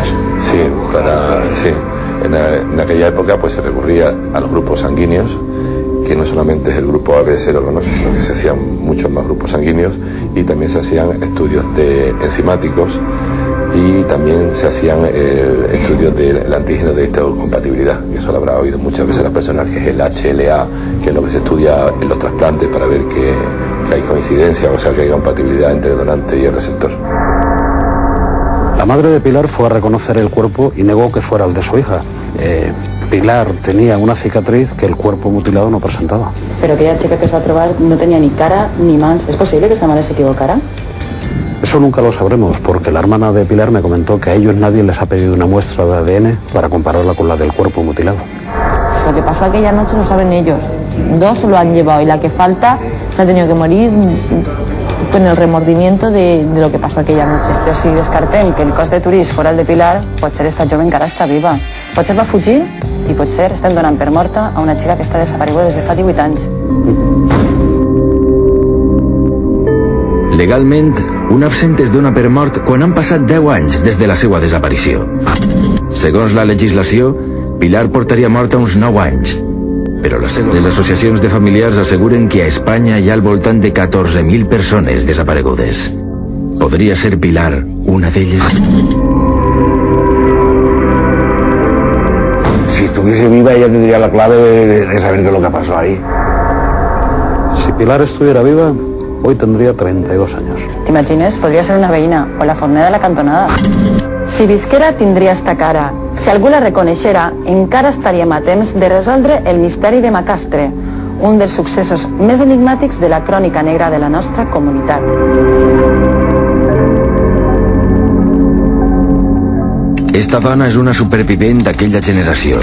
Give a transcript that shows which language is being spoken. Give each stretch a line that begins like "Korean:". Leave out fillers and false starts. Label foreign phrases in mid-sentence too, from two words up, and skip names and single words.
Spanish: Sí, en aquella época pues se recurría a los grupos sanguíneos, que no solamente es el grupo AB serógonos, sino que se hacían muchos más grupos sanguíneos, y también se hacían estudios de enzimáticos, y también se hacían estudios del antígeno de histocompatibilidad, que eso lo habrá oído muchas veces las personas, que es el HLA, que es lo que se estudia en los trasplantes para ver que hay coincidencia, o sea, que hay compatibilidad entre el donante y el receptor. La madre de Pilar fue a reconocer el cuerpo y negó que fuera el de su hija. Pilar tenía una cicatriz que el cuerpo mutilado no presentaba.
Catalan: Però aquella xica que es va trobar no tenia ni cara ni mans.
Spanish: ¿Es posible que esa madre se equivocara? Eso nunca lo sabremos, porque la hermana de Pilar me comentó que a ellos nadie les ha pedido una muestra de ADN para compararla con la del cuerpo mutilado. Lo que pasó aquella noche lo saben ellos. 2 se lo han llevado y la que falta se ha tenido que morir con el remordimiento de lo que pasó aquella noche.
Catalan: Però si descartem que el cos de Turís fora el de Pilar, potser esta jove encara està viva. Potser va fugir i potser estem donant per morta a una xica que està desapareguda des de fa 18 anys. Legalment, un absent es dona per mort quan han passat 10 anys des de la seva desaparició. Segons la legislació, Pilar portaria morta uns 9 anys. Però les associacions de familiars asseguren que a Espanya hi ha al voltant de 14.000 persones desaparegudes.
Spanish: ¿Podría ser Pilar una de ellas? Si estuviese viva, ella tendría la clave de saber qué es lo que pasó ahí. Si Pilar estuviera viva, hoy tendría 32 años.
Catalan: T'imagines? Podria ser una veïna o la fornera de la cantonada. Si visquera, tindria esta cara. Si algú la reconeixera, encara estaríem a temps de resoldre el misteri de Macastre, un dels successos més enigmàtics de la crònica negra de la nostra comunitat. Esta dona és una supervivent d'aquella generació.